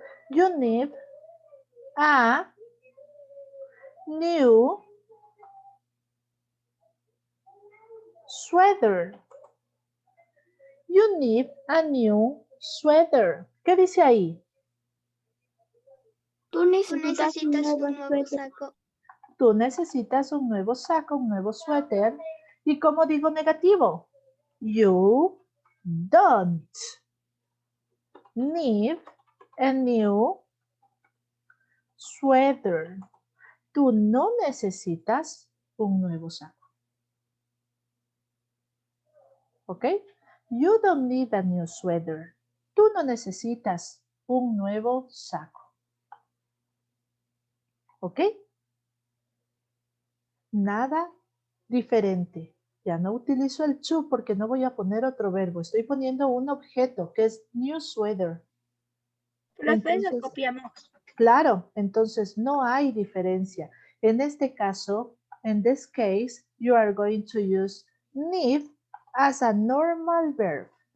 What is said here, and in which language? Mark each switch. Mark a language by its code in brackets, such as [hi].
[en] You need a new sweater. You need a new sweater. [es] ¿Qué dice ahí? Tú necesitas un nuevo suéter. saco. Tú necesitas un nuevo saco, un nuevo suéter. ¿Y cómo digo negativo? [en] You don't need a new sweater. [es] Tú no necesitas un nuevo saco. ¿Ok? [en] You don't need a new sweater. [es] Tú no necesitas un nuevo saco. ¿Ok? Nada diferente. Ya no utilizo el to porque no voy a poner otro verbo. Estoy poniendo un objeto que es new sweater. Profe, lo Entonces, copiamos. claro, entonces no hay diferencia. En este caso, [en] in this case, you are going to use need as a normal verb.